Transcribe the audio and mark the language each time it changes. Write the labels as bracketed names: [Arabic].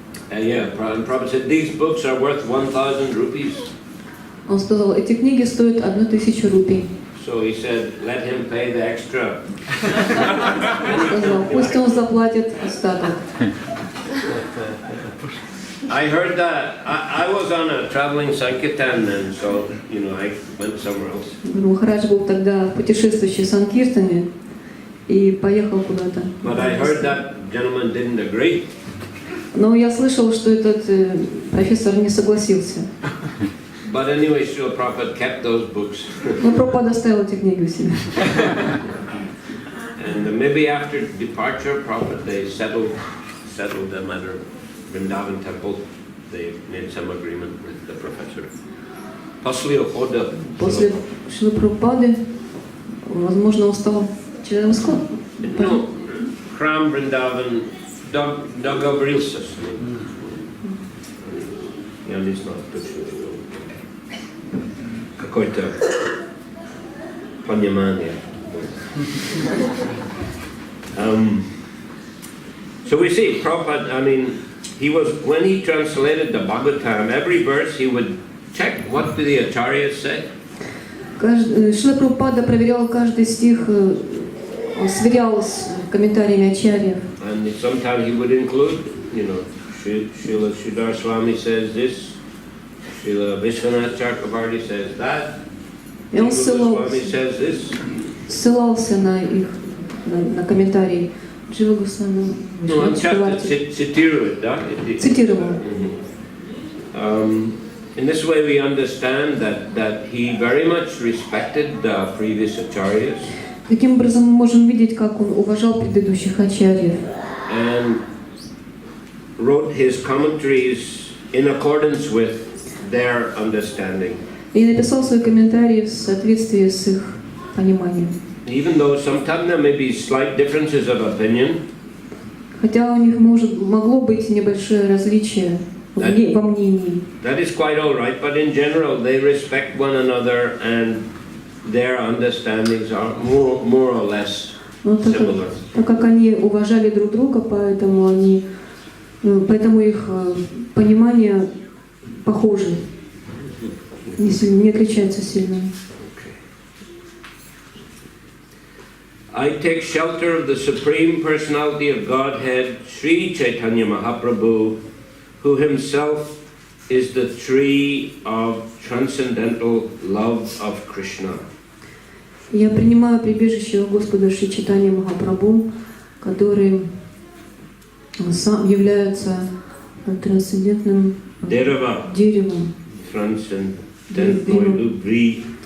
[English] Prabhupada said these books are worth 1,000 rupees. [Russian] Он сказал, эти книги стоят 1000 рупий. [English] So he said, let him pay the extra. [Russian] Он сказал, пусть он заплатит остаток. [English] I heard that. I was on a traveling Sankirtan then, so, I went somewhere else. [Russian] Махарадж был тогда путешествующий в Санкиртане и поехал куда-то. [English] But I heard that gentleman didn't agree. [Russian] Но я слышал, что этот профессор не согласился. [English] But anyway, Srila Prabhupada kept those books. [Russian] Но Прабхупада оставил эти книги у себя. [English] And maybe after departure, Prabhupada, they settled them at a Vrindavan temple. They made some agreement with the professor. [Russian] После ухода. После Шрилы Прабхупады, возможно, он стал членом школы. Ну, храм Вриндаван договорился с ним. Я не знаю точно. Какое-то понимание. [English] So we see Prabhupada, when he translated the Bhagavatam, every verse he would check what do the acharyas say. [Russian] Шрила Прабхупада проверял каждый стих, он сверял с комментариями ачарьев. [English] And sometimes he would include, Srila Sridhar Swami says this, Srila Vishwanath Chakravarti says that, [Russian] И он [English] Srila Swami says this. [Russian] ссылался на их, на комментарии. Джива Госвами. Он часто цитирует, да? Цитировал. [English] In this way we understand that he very much respected the previous acharyas. [Russian] Таким образом мы можем видеть, как он уважал предыдущих ачарьев. [English] And wrote his commentaries in accordance with their understanding. [Russian] И написал свои комментарии в соответствии с их пониманием. [English] Even though sometimes there may be slight differences of opinion. [Russian] Хотя у них могло быть небольшое различие во мнении. [English] That is quite all right, but in general they respect one another and their understandings are more or less similar. [Russian] Так как они уважали друг друга, поэтому их понимание похоже, не отличается сильно. [English] I take shelter of the Supreme Personality of Godhead, Sri Chaitanya Mahaprabhu, who himself is the tree of transcendental love of Krishna. [Russian] Я принимаю прибежище у Господа Шри Чайтанья Махапрабху, который сам является трансцендентным деревом. Деревом трансцендентной любви.